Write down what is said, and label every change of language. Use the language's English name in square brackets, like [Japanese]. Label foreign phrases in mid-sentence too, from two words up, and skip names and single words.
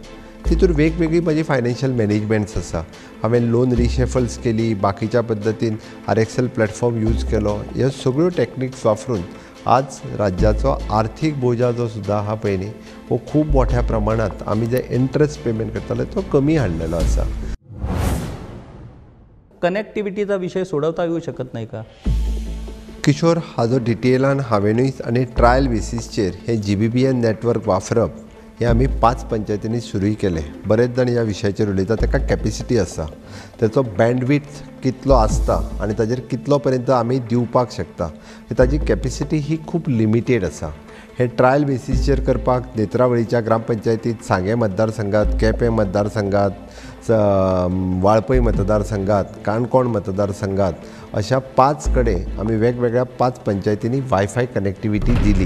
[Konkani] तितूर वेगवेगळी म्हजी [English] financial managements [Konkani] आसा। हांवें लोन रिशेफल्स केली, बाकीच्या पद्दतीन RXL [English] platform use [Konkani] केलो। ह्यो सगळ्यो टॅक्निक्स वापरून आज राज्याचो आर्थीक बोजा जो सुद्दां आहा पळय न्ही हो खूब मोठ्या प्रमाणांत आमी जे [English] interest payment [Konkani] करताले तो कमी हाडलेलो आसा। [Marathi] कनेक्टिव्हिटीचा विषय सोडवता येऊ शकत नाही का? [Konkani] किशोर, हाजो डिटेलान हांवेनूय आनी ट्रायल बेसिसचेर हे GBBN नेटवर्क वापरप हे आमी 5 पंचायतींनी सुरूय केले. बरेच जाण ह्या विशयाचेर उलयता. ताका कॅपेसिटी आसा, ताचो बँडविड्थ कितलो आसता आनी ताजेर कितलो पर्यंत आमी दिवपाक शकता. ताजी कॅपेसिटी ही खूब लिमिटेड आसा. हे ट्रायल बेसिसचेर करपाक नेत्रावळीच्या ग्रामपंचायतींत सांगे मतदारसंघात, केपें मतदारसंघात, वाळपय मतदारसंघात, काणकोण मतदारसंघात अशा 5 कडेन आमी वेगवेगळ्या 5 पंचायतींनी [English] wifi connectivity [Konkani] दिली.